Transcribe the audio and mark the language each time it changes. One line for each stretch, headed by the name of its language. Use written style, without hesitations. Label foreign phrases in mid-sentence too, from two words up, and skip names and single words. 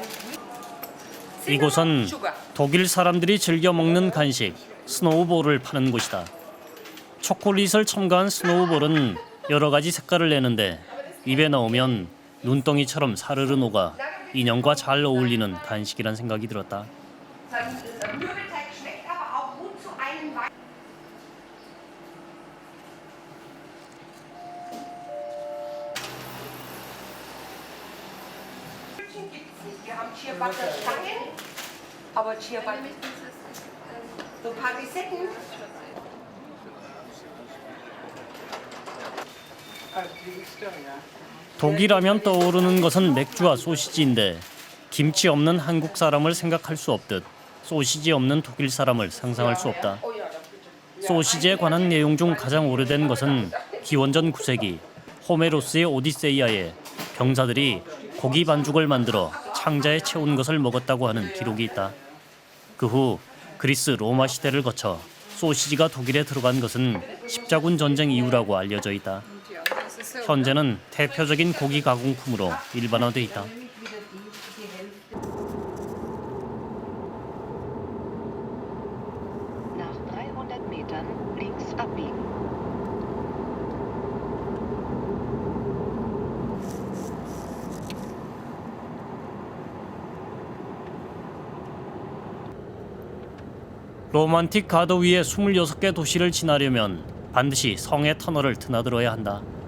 Korean: 이곳은 독일 사람들이 즐겨 먹는 간식 스노우볼을 파는 곳이다. 초콜릿을 첨가한 스노우볼은 여러 가지 색깔을 내는데 입에 넣으면 눈덩이처럼 사르르 녹아 인형과 잘 어울리는 간식이란 생각이 들었다.
German: Mürbeteig schmeckt aber auch gut zu einem Wein. Gibt's nicht. Wir haben Ciabatta-Stangen, aber Ciabatta. So ein paar Lisetten.
Korean: 독일하면 떠오르는 것은 맥주와 소시지인데 김치 없는 한국 사람을 생각할 수 없듯 소시지 없는 독일 사람을 상상할 수 없다. 소시지에 관한 내용 중 가장 오래된 것은 기원전 9세기 호메로스의 오디세이아에 병사들이 고기 반죽을 만들어 창자에 채운 것을 먹었다고 하는 기록이 있다. 그 후 그리스 로마 시대를 거쳐 소시지가 독일에 들어간 것은 십자군 전쟁 이후라고 알려져 있다. 현재는 대표적인 고기 가공품으로 일반화돼 있다.
German: Nach 300 Metern links abbiegen.
Korean: 로만틱 가드 위에 26개 도시를 지나려면 반드시 성의 터널을 드나들어야 한다.